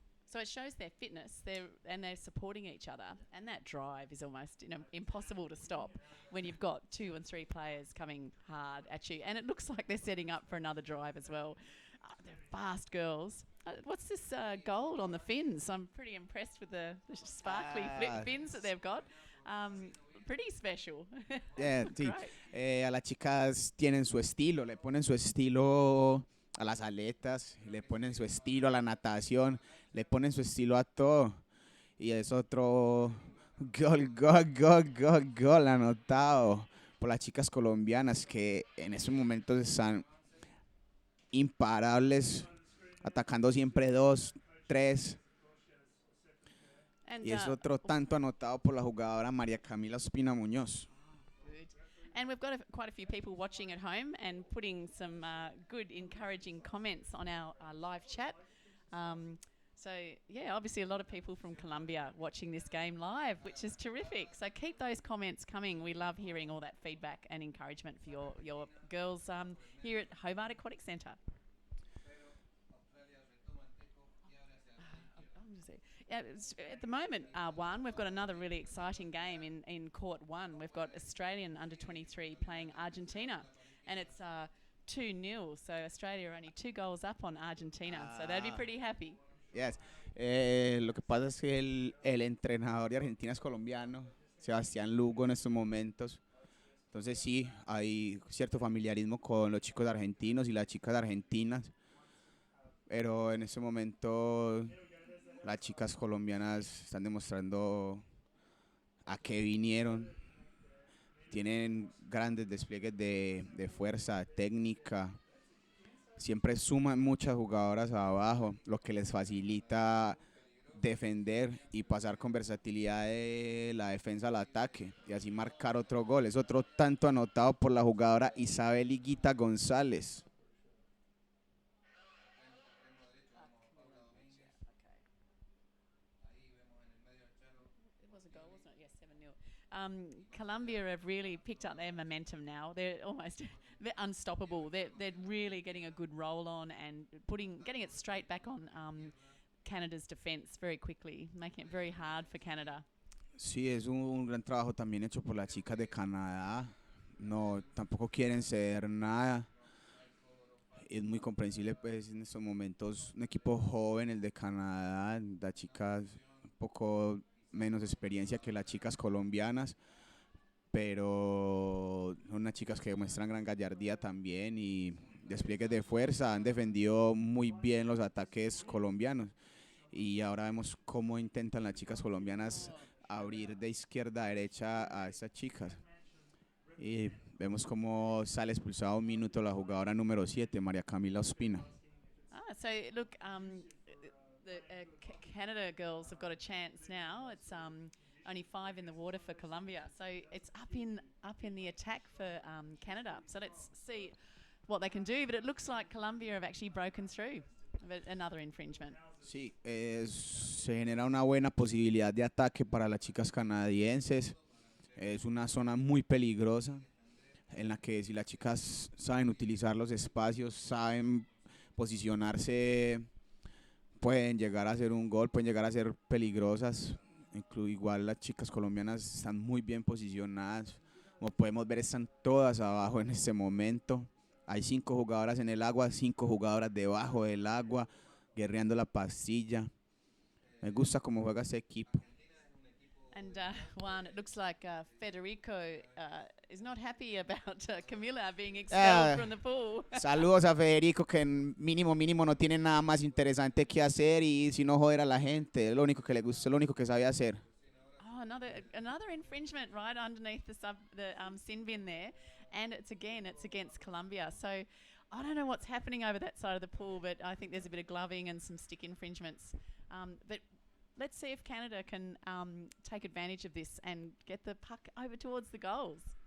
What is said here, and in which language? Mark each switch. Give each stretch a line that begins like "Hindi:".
English: So it shows their fitness. They're supporting each other, and that drive is almost impossible to stop when you've got 2 and 3 players coming hard at you. And it looks like they're setting up for another drive as well. They're fast girls. What's this gold on the fins? I'm pretty impressed with the sparkly fins that they've got. Pretty special.
Spanish: Sí.
English: Great.
Spanish: A las chicas tienen su estilo, le ponen su estilo a las aletas, le ponen su estilo a la natación, le ponen su estilo a todo. Y es otro gol, gol, gol, gol, gol anotado por las chicas colombianas que en estos momentos están imparables, atacando siempre 2, 3.
English: And
Spanish: Y es otro tanto anotado por la jugadora María Camila Ospina Muñoz.
English: good. And we've got quite a few people watching at home and putting some good, encouraging comments on our live chat. So, yeah, obviously a lot of people from Colombia watching this game live, which is terrific. So keep those comments coming. We love hearing all that feedback and encouragement for your girls here at Hobart Aquatic Centre. Yeah, at the moment, one, we've got another really exciting game in Court 1. We've got Australian under-23 playing Argentina, and it's 2-0. So Australia are only 2 goals up on Argentina, so they'd be pretty happy. Yes.
Spanish: Lo que pasa es que el entrenador de Argentina es colombiano, Sebastián Lugo, en estos momentos. Entonces sí, hay cierto familiarismo con los chicos argentinos y las chicas argentinas. Pero en este momento las chicas colombianas están demostrando a qué vinieron. Tienen grandes despliegues de fuerza, técnica. Siempre suman muchas jugadoras abajo, lo que les facilita defender y pasar con versatilidad de la defensa al ataque y así marcar otro gol. Es otro tanto anotado por la jugadora Isabel Higuita González.
English: It was a goal, wasn't it? Yes, 7-0. Colombia have really picked up their momentum now. They're almost they're unstoppable. They're really getting a good roll on and getting it straight back on Canada's defence very quickly, making it very hard for Canada.
Spanish: Sí, es un gran trabajo también hecho por las chicas de Canadá. No, tampoco quieren ceder nada. Es muy comprensible, pues, en estos momentos un equipo joven, el de Canadá, las chicas un poco menos experiencia que las chicas colombianas, pero son unas chicas que demuestran gran gallardía también y despliegues de fuerza. Han defendido muy bien los ataques colombianos y ahora vemos cómo intentan las chicas colombianas abrir de izquierda a derecha a estas chicas. Y vemos cómo sale expulsada un minuto la jugadora número 7, María Camila Ospina.
English: So look, the Canada girls have got a chance now. It's only 5 in the water for Colombia, so it's up in the attack for Canada. So let's see what they can do. But it looks like Colombia have actually broken through. But another infringement.
Spanish: Sí, se genera una buena posibilidad de ataque para las chicas canadienses. Es una zona muy peligrosa en la que si las chicas saben utilizar los espacios, saben posicionarse, pueden llegar a hacer un gol, pueden llegar a ser peligrosas. Igual las chicas colombianas están muy bien posicionadas. Como podemos ver, están todas abajo en este momento. Hay 5 jugadoras en el agua, 5 jugadoras debajo del agua, guerreando la pastilla. Me gusta cómo juega este equipo.
English: And Juan, it looks like Federico is not happy about Camilla being expelled from the pool.
Spanish: Saludos a Federico que mínimo no tiene nada más interesante que hacer y si no joder a la gente, es lo único que le gusta, es lo único que sabe hacer.
English: Oh, another infringement right underneath the sin bin there, and it's against Colombia. So I don't know what's happening over that side of the pool, but I think there's a bit of gloving and some stick infringements. But let's see if Canada can take advantage of this and get the puck over towards the goals.